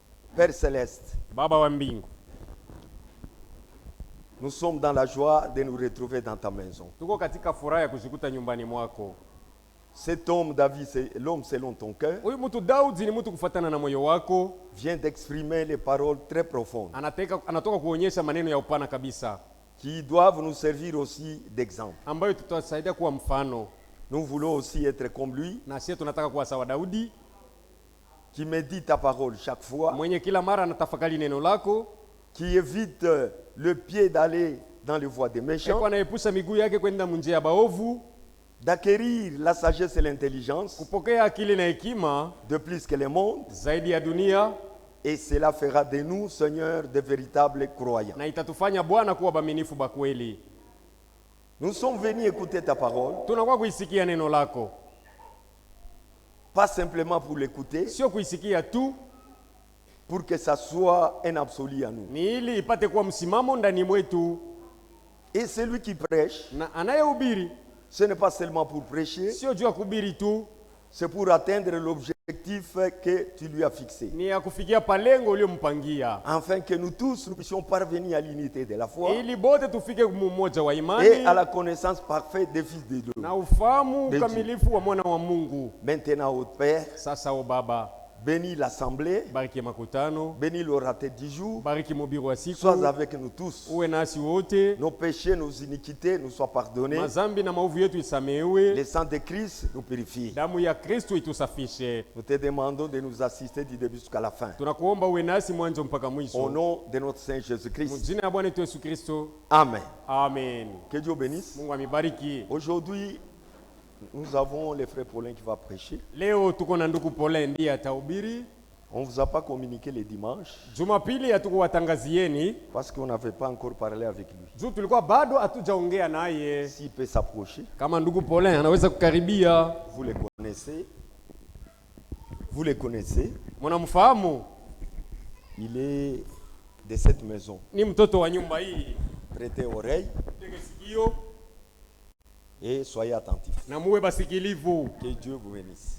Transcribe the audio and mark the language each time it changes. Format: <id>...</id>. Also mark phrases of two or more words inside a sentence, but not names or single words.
<fr>Père céleste,</fr> <sw>Baba wa mbingu,</sw> <fr>nous sommes dans la joie de nous retrouver dans ta maison.</fr> <sw>tuko katika furaha ya kujikuta nyumbani mwako.</sw> <fr>Cet homme, David, c'est l'homme selon ton cœur,</fr> <sw>Huyu mtu Daudi ni mtu kufuatana na moyo wako,</sw> <fr>vient d'exprimer les paroles très profondes</fr> <sw>anatoka kuonyesha maneno ya upana kabisa</sw> <fr>qui doivent nous servir aussi d'exemple.</fr> <sw>ambayo tutasaidia kuwa mfano,</sw> <fr>Nous voulons aussi être comme lui,</fr> <sw>na sisi tunataka kuwa sawa Daudi</sw> <fr>qui médite ta parole chaque fois,</fr> <sw>mwenye kila mara anatafakari neno lako,</sw> <fr>qui évite le pied d'aller dans les voies des méchants,</fr> <sw>kwa anaepusha miguu yake kwenda munjia ya baovu,</sw> <fr>d'acquérir la sagesse et l'intelligence</fr> <sw>kupokea akili na hekima</sw> <fr>de plus que le monde,</fr> <sw>zaidi ya dunia,</sw> <fr>et cela fera de nous, Seigneur, de véritables croyants.</fr> <sw>na itatufanya Bwana kuwa baminifu ba kweli.</sw> <fr>Nous sommes venus écouter ta parole,</fr> <sw>Tunakuwa kuisikia neno lako,</sw> <fr>pas simplement pour l'écouter,</fr> <sw>sio kuisikia tu,</sw> <fr>pour que ça soit un absolu à nous.</fr> <sw>ni ili ipate kuwa msimamo ndani mwetu,</sw> <fr>Et celui qui prêche,</fr> <sw>na anayehubiri</sw> <fr>ce n'est pas seulement pour prêcher,</fr> <sw>sio juu ya kuhubiri tu,</sw> <fr>c'est pour atteindre l'objectif que tu lui as fixé.</fr> <sw>ni ya kufikia palengo uliyompangia,</sw> <fr>Afin que nous tous nous puissions parvenir à l'unité de la foi</fr> <sw>ili bote tufike mmoja wa</sw> <fr>et</fr> <sw>imani</sw> <fr>à la connaissance parfaite des fils de Dieu.</fr> <sw>na ufahamu Ndiyo. ukamilifu wa mwana wa Mungu.</sw> <fr>Maintenant, au Père,</fr> <sw>Sasa o Baba,</sw> <fr>bénis l'assemblée,</fr> <sw>bariki makutano,</sw> <fr>bénis l'orateur du jour,</fr> <sw>bariki mhubiri wa siku,</sw> <fr>sois avec nous tous.</fr> <sw>uwe nasi wote,</sw> <fr>Nos péchés, nos iniquités nous soient pardonnés.</fr> <sw>mazambi na maovu yetu isamehewe,</sw> <fr>Le sang de Christ nous purifie.</fr> <sw>damu ya Kristo itusafishe.</sw> <fr>Nous te demandons de nous assister du début jusqu'à la fin.</fr> <sw>Tunakuomba uwe nasi mwanzo mpaka</sw> <fr>Au</fr> <sw>mwisho,</sw> <fr>nom de notre Saint Jésus-Christ.</fr> <sw>mjina ya Bwana wetu Yesu Kristo,</sw> <fr>Amen.</fr> <sw>amen.</sw> <fr>Que Dieu bénisse.</fr> <sw>Mungu amibariki.</sw> <fr>Aujourd'hui, nous avons le frère Paulin qui va prêcher.</fr> <sw>Leo tuko na ndugu Pole ndiye atahubiri.</sw> <fr>On ne vous a pas communiqué les dimanches</fr> <sw>Jumapili hatukuwatangazieni</sw> <fr>parce qu'on n'avait pas encore parlé avec lui.</fr> <sw>juu tulikuwa bado hatujaongea naye.</sw> <fr>S'il peut s'approcher,</fr> <sw>Kama ndugu Pole anaweza kukaribia,</sw> <fr>vous les connaissez. Vous les connaissez.</fr> <sw>mnamfahamu,</sw> <fr>Il est de cette maison.</fr> <sw>ni mtoto wa nyumba hii.</sw> <fr>Prêtez oreille</fr> <sw>Tege sikio</sw> <fr>et soyez attentifs.</fr> <sw>na muwe basikilivu,</sw> <fr>Que Dieu vous bénisse.</fr>